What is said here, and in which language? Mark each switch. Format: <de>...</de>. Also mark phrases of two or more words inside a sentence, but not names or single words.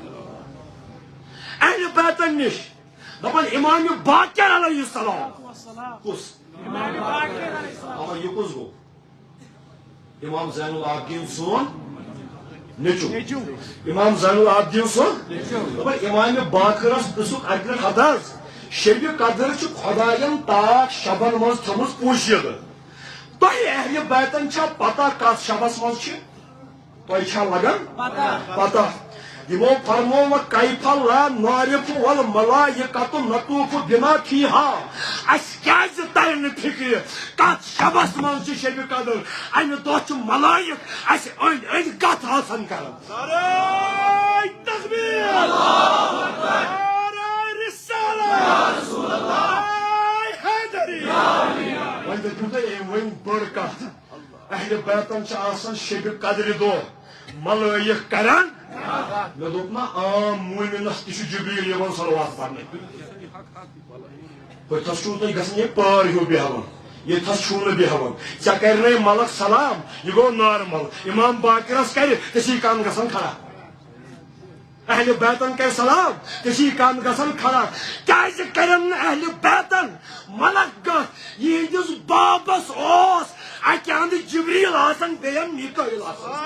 <ks>اہلِ بیتن نِش دپان امامِ باقر</ks> <ar>علیہ السلام</ar> <ks>کُس یہِ کُس گوٚو امام زین العابدین سون نیچو امام زین العابدین سون دپان امامِ باقرس پرژھُکھ اکہِ لٹہِ ہتہٕ حظ شبِ قدر چھُ خۄداین تاک شبن منٛز تھٲومٕژ پوٗشِتھ تۄہہِ اہلِ بیتن چھا پتہ کتھ شبس منٛز چھِ تۄہہِ چھا لگان پتہ یِمو فرموو</ks> <ar>کیف لا نعرف والملائکۃ نطوف بما فیہا</ar> <ks>اَسہِ کیازِ ترِ نہٕ فِکرِ کتھ شبس منٛز چھِ شبِ قدر امہِ دۄہ چھُ ملائک اَسہِ أنٛدۍ أنٛدۍ کتھ آسان کران</ks> <ur>نعرہ تکبیر نعرہ رسالت نعرہ حیدری</ur> <ks>وۄنۍ دٔپِو تُہۍ أمۍ وۄنۍ بٔڑ کتھ اہلِ بیتن چھِ آسان شبِ قدرِ دۄہ ملائک کران مےٚ دوٚپ نا عام مومِنس تہِ چھُ جبریٖل یِوان صلوات پرنہِ پٔتھس چھُو تُہۍ گژھان یہِ پار ہیوٗ بیٚہوان ییٚتھس چھُو نہٕ بیٚہوان ژےٚ کرِ نَے ملک سلام یہِ گوٚو نارمل امام باقرس کرِ ژےٚ کن گژھان کھڑا اہلِ بیتن کرِ سلام ژےٚ کن گژھان کھڑا کیازِ کرن نہٕ اہلِ بیتن ملک گژھ یِہنٛدِس بابس اوس اکہِ انٛدٕ جبریٖل آسان بیٚیہِ میٖکٲیِل آسان</ks>